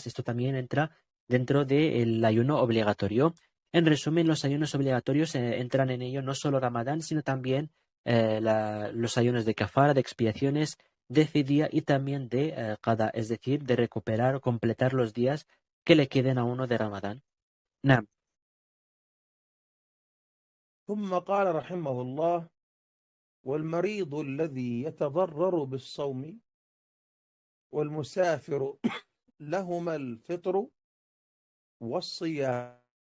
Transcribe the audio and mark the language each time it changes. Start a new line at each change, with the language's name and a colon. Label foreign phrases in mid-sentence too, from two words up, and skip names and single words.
Spanish: Esto también entra dentro del ayuno obligatorio. En resumen, los ayunos obligatorios entran en ello no solo Ramadán, sino también los ayunos de kafara, de expiaciones, de fidia y también de qada, es decir, de recuperar o completar los días que le queden a uno de Ramadán.
Arabic: نعم. ثم قال رحمه الله: والمريض الذي يتضرر بالصوم والمسافر لهما الفطر والصيام.